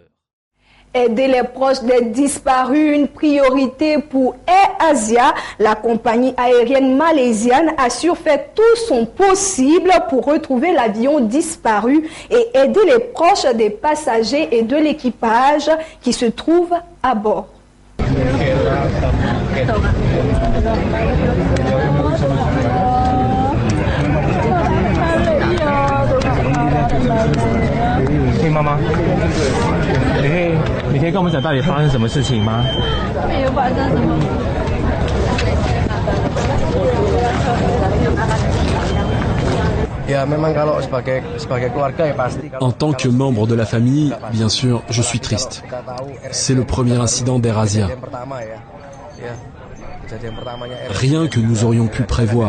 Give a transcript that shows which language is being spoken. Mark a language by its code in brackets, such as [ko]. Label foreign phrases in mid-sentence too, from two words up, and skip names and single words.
[fr] Aider les proches des disparus, une priorité pour Air Asia. La compagnie aérienne malaisienne assure fait tout son possible pour retrouver l'avion disparu et aider les proches des passagers et de l'équipage qui se trouvent à bord. [zh] Hey, 妈妈，你可以跟我们讲到底发生什么事情吗？没有发生什么。 [fr] En tant que membre de la famille, bien sûr, je suis triste. C'est le premier incident d'Air Asia. Rien que nous aurions pu prévoir.